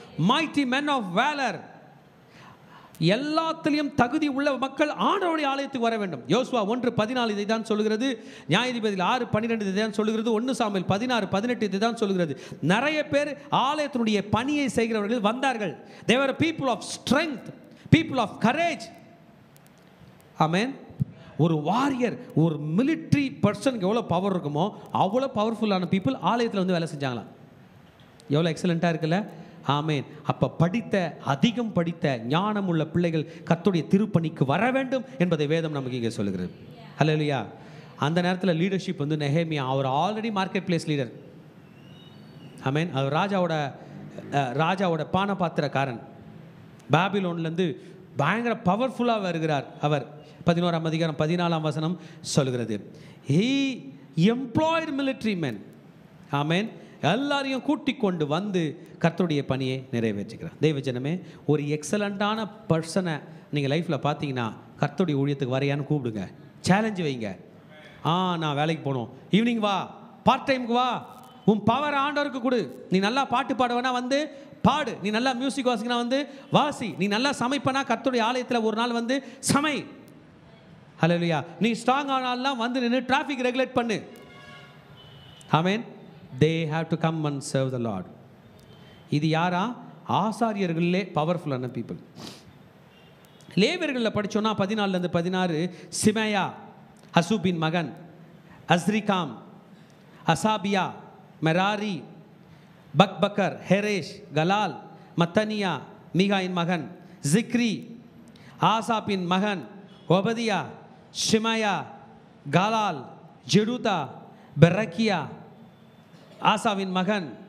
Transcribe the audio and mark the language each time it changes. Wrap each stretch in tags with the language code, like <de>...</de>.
<en>mighty men of valor.</en> <ta>எல்லாத்திலையும் தகுதி உள்ள மக்கள் ஆண்டவருடைய ஆலயத்துக்கு வர வேண்டும். யோசுவா 1:14 இதை தான் சொல்கிறது. நியாயாதிபதிகள் 6:12 இதை தான் சொல்கிறது. 1 சாமுவேல் 16:18 இதை தான் சொல்கிறது. நிறைய பேர் ஆலயத்தினுடைய பணியை செய்கிறவர்கள் வந்தார்கள்.</ta> <en>they were people of strength, people of courage. ஆமென்.</en> <ta>ஒரு வாரியர், ஒரு மிலிட்ரி பர்சனுக்கு எவ்வளோ பவர் இருக்குமோ அவ்வளோ பவர்ஃபுல்லான பீப்புள் ஆலயத்தில் வந்து வேலை செஞ்சாங்களாம். எவ்வளோ எக்ஸலண்ட்டாக இருக்குல்ல? ஆமென். அப்போ அதிகம் படித்த ஞானம் உள்ள பிள்ளைகள் கர்த்தருடைய திருப்பணிக்கு வர வேண்டும் என்பதை வேதம் நமக்கு இங்கே சொல்லுகிறது. ஹல்லேலூயா. அந்த நேரத்தில் லீடர்ஷிப் வந்து நெஹேமியா, அவர் ஆல்ரெடி மார்க்கெட் பிளேஸ் லீடர். ஆமென். அவர் ராஜாவோட பானபாத்திரக்காரன். பாபிலோன்லேருந்து பயங்கர பவர்ஃபுல்லாக வருகிறார் அவர். 11ஆம் அதிகாரம் 14ஆம் வசனம் சொல்கிறது.</ta> <en>he employed military men. ஆமென்.</en> <ta>எல்லாரையும் கூட்டிக் கொண்டு வந்து கர்த்தருடைய பணியை நிறைவேற்றுகிறார். தெய்வ ஜனமே, ஒரு எக்ஸலண்ட்டான பர்சனை நீங்கள் லைஃப்பில் பார்த்தீங்கன்னா கர்த்தருடைய ஊழியத்துக்கு வரையான்னு கூப்பிடுங்க, சேலஞ்சு வைங்க. நான் வேலைக்கு போகணும், ஈவினிங் வா, பார்ட் டைமுக்கு வா, உன் பவர் ஆண்டவருக்கு கொடு. நீ நல்லா பாட்டு பாடுவேனா வந்து பாடு, நீ நல்லா மியூசிக் வாசிக்கனா வந்து வாசி, நீ நல்லா சமைப்பனா கர்த்தருடைய ஆலயத்தில் ஒரு நாள் வந்து சமை. ஹல்லேலூயா. நீ ஸ்ட்ராங் ஆனாலாம் வந்து நின்று டிராஃபிக் ரெகுலேட் பண்ணு. ஆமென்.</ta> <en>they have to come and serve the Lord.</en> <ta>இது யாரா? ஆசாரியர்களே பவர்ஃபுல்லான பீப்புள். லேவியர்களில் படித்தோன்னா 14-16 சிமையா, ஹசூபின் மகன், அஸ்ரிகாம், அசாபியா, மெராரி, பக்பக்கர், ஹெரேஷ், கலால், மத்தனியா, மீகாயின் மகன், ஜிக்ரி, ஆசாப்பின் மகன், ஒபதியா, ஷிமயா, கலால், ஜெடுதா, பெரக்கியா, ஆசாவின் மகன்,</ta>